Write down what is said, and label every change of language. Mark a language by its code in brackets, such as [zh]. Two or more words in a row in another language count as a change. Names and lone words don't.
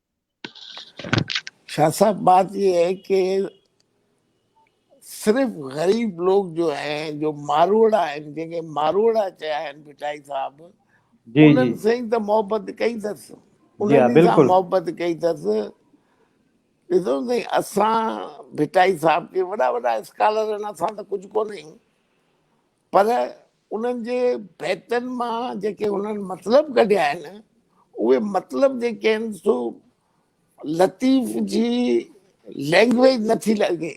[ur] شاہ صاحب بات یہ ہے کہ صرف غریب لوگ جو ہیں، جو ماروڑا ہیں، جنہیں ماروڑا چاہیں بھٹائی صاحب، جی جی [sd] انہن سے تو محبت کئی تس، [ur] جی ہاں، [sd] انہن سے [ur] بالکل [sd] محبت کئی تس. ॾिसो साईं असां भिटाई साहब के वॾा वॾा स्कॉलर आहिनि, असां त कुझु कोन आहियूं, पर उन्हनि जे बैतनि मां जेके उन्हनि मतिलब कढिया आहिनि, उहे मतिलब जेके आहिनि सो लतीफ़ जी लैंग्वेज नथी लॻे.